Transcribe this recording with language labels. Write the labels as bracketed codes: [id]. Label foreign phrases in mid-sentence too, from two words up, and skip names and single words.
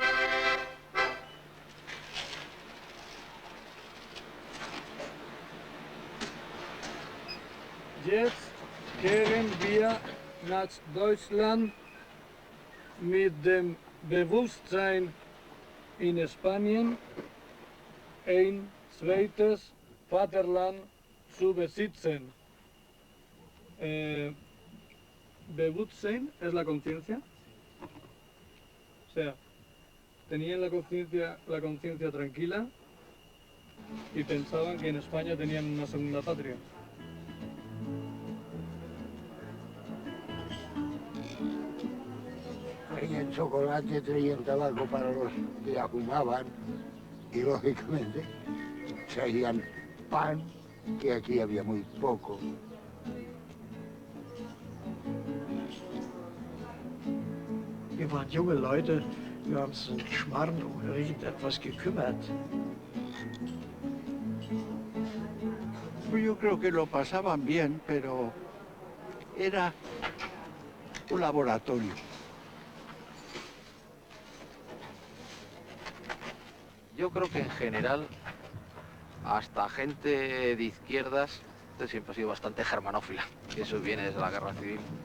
[de] Jetzt kehren wir nach Deutschland mit dem Bewusstsein in Spanien, ein zweites Vaterland zu besitzen. [es] Bewusstsein es la conciencia. O sea, tenían la conciencia tranquila y pensaban que en España tenían una segunda patria. Traían chocolate, traían tabaco para los que ya fumaban y lógicamente traían pan, que aquí había muy poco. [de] Wir waren junge Leute, wir haben uns einen Schmarrn um irgendetwas gekümmert. [es] Yo creo que lo pasaban bien, pero era un laboratorio. Yo creo que en general, hasta gente de izquierdas, siempre ha sido bastante germanófila, y eso viene desde la guerra civil.